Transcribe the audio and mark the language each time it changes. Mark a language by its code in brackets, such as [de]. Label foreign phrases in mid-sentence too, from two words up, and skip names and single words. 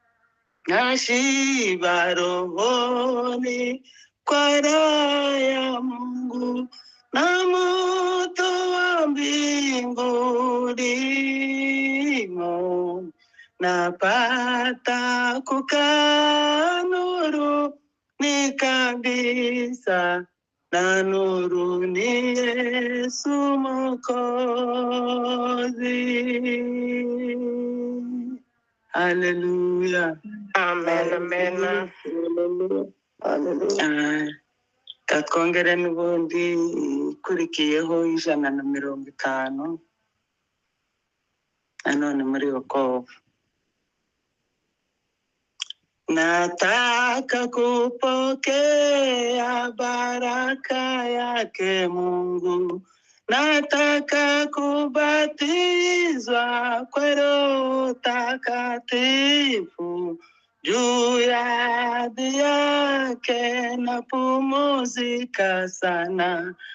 [sw] Nashiba rohoni kwa raha ya Mungu, na moto wa mbinguni napata kukaa nuruni kabisa, na nuru ni Yesu Mwokozi. Haleluya. Amen, amen. Haleluya. [rw] Katwongere n'ubundi ikurikiyeho 150 nanone muri wokovu. [sw] Nataka kupokea baraka yake Mungu, nataka kubatizwa kwa Roho Takatifu, juu ya ahadi yake napumzika sana.